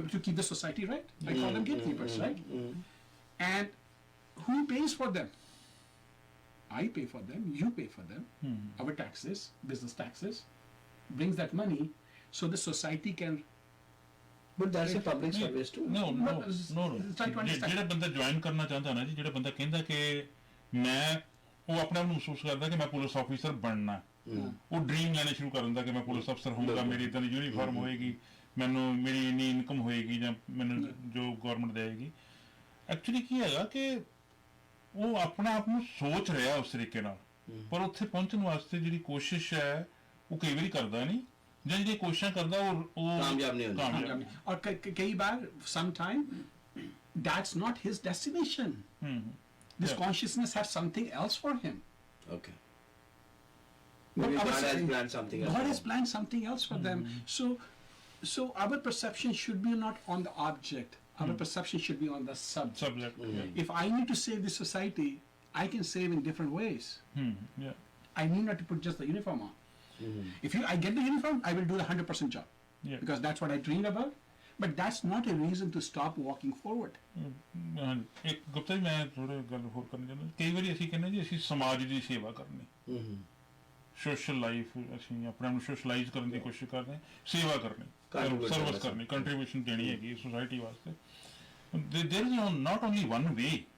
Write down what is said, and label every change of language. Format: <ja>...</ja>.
<en>To keep the society right. I call them gatekeepers, right? And who pays for them? I pay for them, you pay for them. Our taxes, business taxes, brings that money so the society can. but that's a public service too No, no, But no, no. try to understand.</en> <pa>ਜਿਹੜਾ ਬੰਦਾ join ਕਰਨਾ ਚਾਹੁੰਦਾ ਨਾ ਜੀ, ਜਿਹੜਾ ਬੰਦਾ ਕਹਿੰਦਾ ਕਿ ਮੈਂ ਉਹ ਆਪਣੇ ਆਪ ਨੂੰ ਮਹਿਸੂਸ ਕਰਦਾ ਕਿ ਮੈਂ ਪੁਲਿਸ ਆਫੀਸਰ ਬਣਨਾ, ਉਹ ਡ੍ਰੀਮ ਲੈਣੇ ਸ਼ੁਰੂ ਕਰ ਦਿੰਦਾ ਕਿ ਮੈਂ ਪੁਲਿਸ ਅਫਸਰ ਹੋਊਗਾ, ਮੇਰੀ ਇਦਾਂ ਦੀ ਯੂਨੀਫਾਰਮ ਹੋਏਗੀ, ਮੈਨੂੰ ਮੇਰੀ ਇੰਨੀ ਇਨਕਮ ਹੋਏਗੀ ਜਾਂ ਮੈਨੂੰ ਜੋ ਗਵਰਨਮੈਂਟ ਦੇਏਗੀ. ਐਕਚੁਅਲੀ ਕੀ ਹੈਗਾ ਕਿ ਉਹ ਆਪਣੇ ਆਪ ਨੂੰ ਸੋਚ ਰਿਹਾ ਉਸ ਤਰੀਕੇ ਨਾਲ, ਪਰ ਉੱਥੇ ਪਹੁੰਚਣ ਵਾਸਤੇ ਜਿਹੜੀ ਕੋਸ਼ਿਸ਼ ਹੈ ਉਹ ਕਈ ਵਾਰੀ ਕਰਦਾ ਨਹੀਂ, ਜਾਂ ਜਿਹੜੀ ਕੋਸ਼ਿਸ਼ਾਂ ਕਰਦਾ ਉਹ ਕਾਮਯਾਬ ਨਹੀਂ ਹੁੰਦਾ। ਕਾਮਯਾਬ ਨਹੀਂ।</pa> <hi>और कई बार</hi> <en>sometime that's not his destination. This Yeah. consciousness has something else for him. okay maybe God has our- planned something else God has planned something else for them. So our perception should be not on the object. Our perception should be on the subject. subject. If I need to save this society, I can save in different ways. Yeah. I need not to put just the uniform on. If I get the uniform, I will do the 100% job. Yeah. Because that's what I dreamed about. But that's not a reason to stop walking forward.</en> <pa>ਇੱਕ ਗੁਪਤਾ ਜੀ ਮੈਂ ਥੋੜਾ ਗੱਲ ਹੋਰ ਕਰਨੀ ਚਾਹੁੰਦਾ, ਕਈ ਵਾਰੀ ਅਸੀਂ ਕਹਿੰਦੇ ਜੀ ਅਸੀਂ ਸਮਾਜ ਦੀ ਸੇਵਾ ਕਰਨੀ, ਸੋਸ਼ਲ ਲਾਈਫ, ਅਸੀਂ ਆਪਣੇ ਆਪ ਨੂੰ ਸੋਸ਼ਲਾਈਜ਼ ਕਰਨ ਦੀ ਕੋਸ਼ਿਸ਼ ਕਰਦੇ ਹਾਂ, ਸੇਵਾ ਕਰਨੀ, ਸਰਵਿਸ ਕਰਨੀ, ਕੰਟਰੀਬਿਊਸ਼ਨ ਦੇਣੀ ਹੈਗੀ ਸੋਸਾਇਟੀ ਵਾਸਤੇ.</pa> <en>There is not only one way.</en>